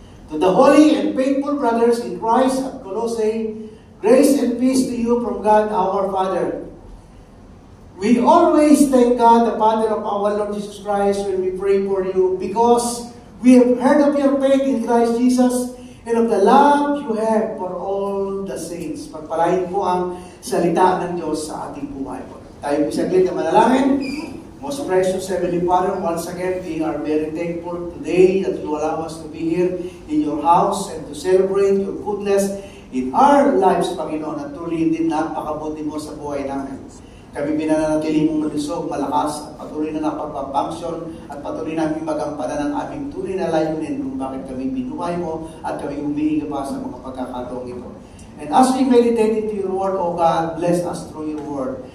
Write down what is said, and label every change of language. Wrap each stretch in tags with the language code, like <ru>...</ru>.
<en>To the holy and faithful brothers in Christ at Colossae, grace and peace to you from God our Father. We always thank God, the Father of our Lord Jesus Christ, when we pray for you, because we have heard of your faith in Christ Jesus and of the love you have for all the saints.</en> <tl>Pagpalain po ang salita ng Diyos sa ating buhay. Tayo po saglit na manalangin.</tl> <en>Most precious Heavenly Father, once again, we are very thankful today that you allow us to be here in your house and to celebrate your goodness in our lives, Panginoon, at truly din</en> <tl>napakabuti mo sa buhay namin. Kami binananatili mong malusog, malakas, at patuloy na napagpapangsyon, at patuloy namin magampanan ang aming tunay na layunin kung bakit kami binuhay mo at kami humihinga pa sa mga pagkakataong ito.</tl> <en>And as we meditate into your word, O God, bless us through your word.</en>